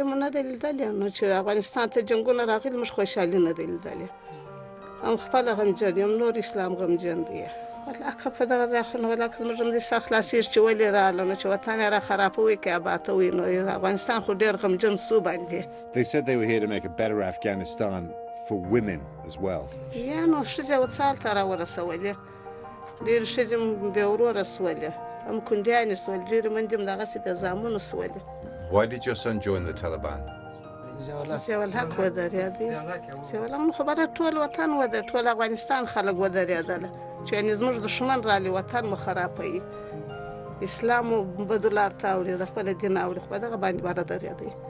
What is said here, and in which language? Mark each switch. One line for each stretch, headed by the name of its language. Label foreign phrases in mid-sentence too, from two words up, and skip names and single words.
Pashto: مو نه ده لیدلې، نو چې افغانستان ته جنګونه راغلي موږ خوشحالي نه ده لیدلې. هم خپله غمجن یم، نور اسلام غمجن دی. ولاکه په دغه ځای خو نو ولاکه زموږ هم دې سر خلاصېږي چې ولې راغله، نو چې وطن یې را خرابوي که ابادوي، نو افغانستان خو ډېر غمجن سو باندې.
English: They said they were here to make a better Afghanistan for women as well.
Pashto: یا نو ښځې وڅال ته راورسولې، ډېرې ښځې بې وروره سولې، هم کونډیانې سولې، ډېرې منډې هم دغسې بې زامنو سولې.
English: Why did your son join the Taliban?
Pashto: ضیاءالحق ودرېدی. ضیاءالحق نو خبره ټول وطن ټول افغانستان خلک ودرېدله، چې یعنې زموږ دښمن رالي وطن مو خرابوي، اسلام مو بدو لار ته اوړي، د خپل دین اوړي، خو په دغه باندې باید درېدی.